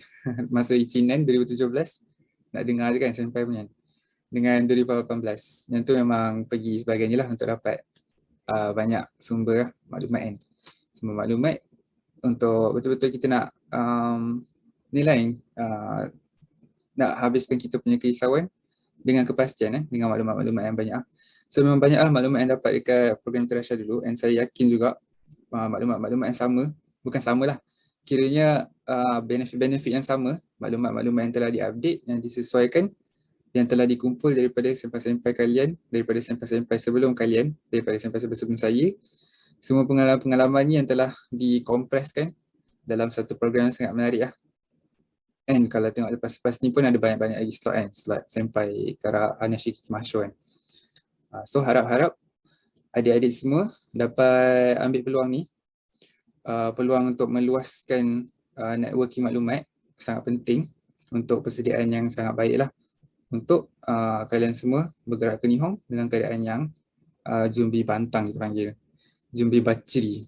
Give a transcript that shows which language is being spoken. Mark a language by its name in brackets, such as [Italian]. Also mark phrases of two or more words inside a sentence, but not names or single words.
[Malay] Masa izinan 2017, nak dengar je kan senpai punya, dengan 2018 yang tu memang pergi sebagainya lah untuk dapat banyak sumber maklumat kan, sumber maklumat untuk betul-betul kita nak nilai, nak habiskan kita punya kerisauan dengan kepastian, dengan maklumat-maklumat yang banyak. So memang banyaklah maklumat yang dapat dekat program Iterasya dulu, and saya yakin juga maklumat-maklumat yang sama, bukan samalah, kiranya benefit-benefit yang sama, maklumat-maklumat yang telah diupdate, yang disesuaikan, yang telah dikumpul daripada senpai-senpai kalian, daripada senpai-senpai sebelum kalian, daripada senpai-senpai sebelum saya, semua pengalaman-pengalaman ni yang telah dikompreskan dalam satu program yang sangat menarik lah. And kalau tengok lepas-lepas ni pun ada banyak-banyak lagi slot kan, slot senpai Kara Hanashi Kimasho kan. So harap-harap adik-adik semua dapat ambil peluang ni, peluang untuk meluaskan networking maklumat, sangat penting untuk persediaan yang sangat baik lah untuk kalian semua bergerak ke Nihon dengan keadaan yang [Japanese] 準備万端 [Malay] kita panggil, [Japanese] 準備ばっちり.